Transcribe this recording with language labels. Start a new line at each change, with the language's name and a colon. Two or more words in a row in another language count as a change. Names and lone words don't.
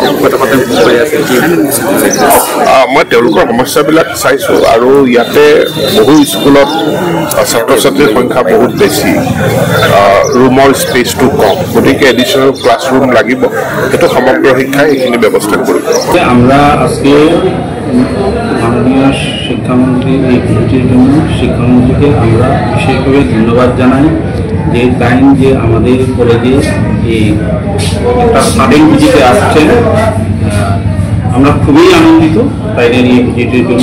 Assamese: মই তেওঁলোকৰ সমস্যাবিলাক চাইছোঁ আৰু ইয়াতে বহু স্কুলত ছাত্ৰ-ছাত্ৰীৰ সংখ্যা বহুত বেছি, ৰুমৰ স্পেচটো কম, গতিকে
English: additional classroom
Assamese: লাগিব। সেইটো সমগ্ৰ শিক্ষাই এইখিনি ব্যৱস্থা কৰিব।
Bangla: আমরা আজকে মাননীয় শিক্ষামন্ত্রী এই ভোটের জন্য শিক্ষামন্ত্রীকে আমরা বিশেষভাবে ধন্যবাদ জানাই যে টাইম যে আমাদের কলেজে এই একটা
English: sudden visit
Bangla: আসছেন। আমরা খুবই আনন্দিত তাইদের এই ভিজিটের জন্য।